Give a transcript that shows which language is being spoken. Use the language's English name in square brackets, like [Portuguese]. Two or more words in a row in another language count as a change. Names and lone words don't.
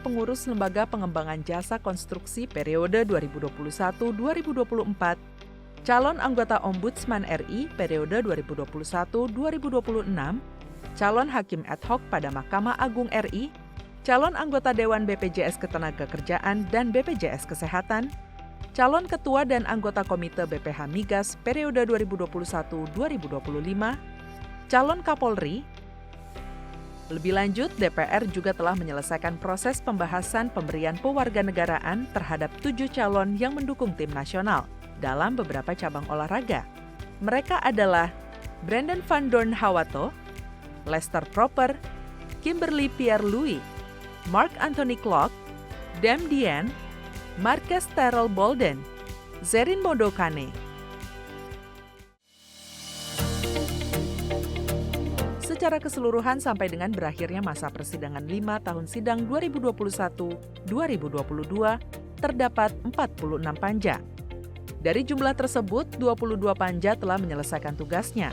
[Indonesian] pengurus Lembaga Pengembangan Jasa Konstruksi periode 2021-2024, calon anggota Ombudsman RI periode 2021-2026, calon hakim ad hoc pada Mahkamah Agung RI, calon anggota Dewan BPJS Ketenagakerjaan dan BPJS Kesehatan, calon ketua dan anggota Komite BPH Migas periode 2021-2025, calon Kapolri. Lebih lanjut, DPR juga telah menyelesaikan proses pembahasan pemberian pewarganegaraan terhadap 7 calon yang mendukung tim nasional dalam beberapa cabang olahraga. Mereka adalah Brandon Van Doorn Hawato, Lester Proper, Kimberly Pierre-Louis, Mark Anthony Klok, Dam Dien, Marques Terrell Bolden, Zerin Modokane. Secara keseluruhan sampai dengan berakhirnya masa persidangan 5 tahun sidang 2021-2022, terdapat 46 panja. Dari jumlah tersebut, 22 panja telah menyelesaikan tugasnya.